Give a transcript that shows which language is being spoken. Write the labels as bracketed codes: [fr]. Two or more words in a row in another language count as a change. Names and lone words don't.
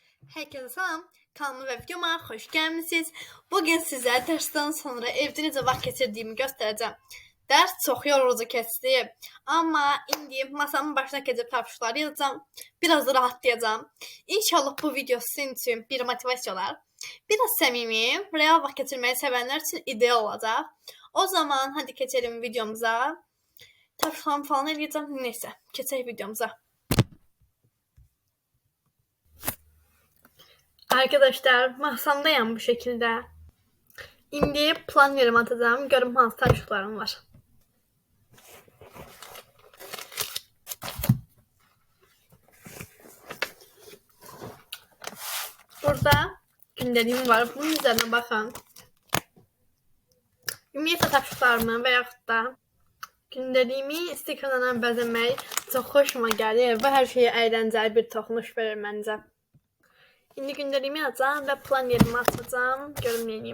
[az] Herkese salam. [tr] Kanalıma ve videoma hoş gelmişsiniz. [az] Bugün sizə dərsdən sonra evdə necə vaxt keçirdiyimi göstərəcəm. Dərs çox yorucu keçdi. Amma indi masamın başına keçib tapşırıqları yazacağım. [tr] Biraz da rahatlayacağım. [az] İnşallah bu video sizin üçün bir motivasiya olar. Biraz səmimi, real vaxt keçirməyi sevənlər üçün ideal olacaq. [tr] O zaman hadi keçelim videomuza. [az] Tapşırıqlarımı falan eləyəcəm. Neysə, keçək videomuza. [tr] Arkadaşlar masamdayım bu şekilde. Şimdi plan verimi atacağım. [az] Görün hansı tapşırıqlarım var. [tr] Burada gündeliğim var. Bunun üzerine bakın. [az] Ümumiyyətlə tapşırıqlarımı və yaxud da gündəliyimi stikerlərlə bəzəmək çox xoşuma gəlir və hər şeyə əyləncəli bir toxunuş verir məncə. İndi gündəliyimi açacağım və plan yerimi açacağım. Görüm neyim.